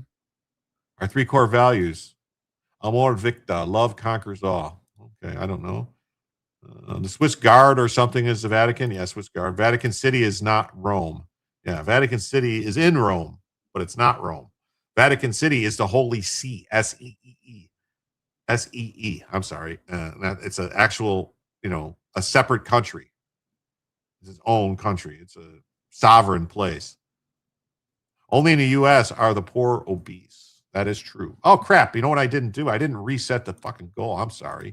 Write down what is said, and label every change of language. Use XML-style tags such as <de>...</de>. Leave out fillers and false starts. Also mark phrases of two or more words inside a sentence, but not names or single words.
<en>Our 3 core values:</en> <la>amor victa,</la> <en>love conquers all. Okay, I don't know. The Swiss Guard or something is the Vatican. Yeah, Swiss Guard. Vatican City is not Rome. Yeah, Vatican City is in Rome, but it's not Rome. Vatican City is the Holy See. S-E-E-E. S-E-E. I'm sorry. It's an actual, a separate country. It's its own country. It's a sovereign place. Only in the U.S. are the poor obese. That is true. Oh, crap. You know what I didn't do? I didn't reset the fucking goal. I'm sorry.</en>